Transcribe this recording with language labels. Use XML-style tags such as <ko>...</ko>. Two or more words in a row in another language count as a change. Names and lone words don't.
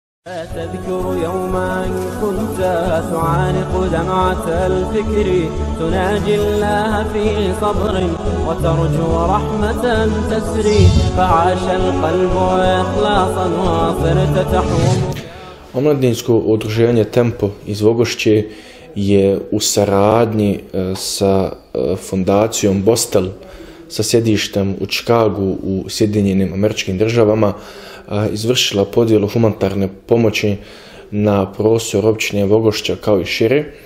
<ar>تذكر يوما كنت تعانق دمعة الفكر تناجي الله في صبر وترجو رحمة تسري فعاش القلب إخلاصا وصرت تحوم.</ar> <bs>Omladinsko udruženje Tempo iz Vogošće je u saradnji sa fondacijom Bostel sa sjedištem u Chicagu u Sjedinjenim Američkim Državama izvršila podjelu humanitarne pomoći na prostor općine Vogošća kao i šire.</bs>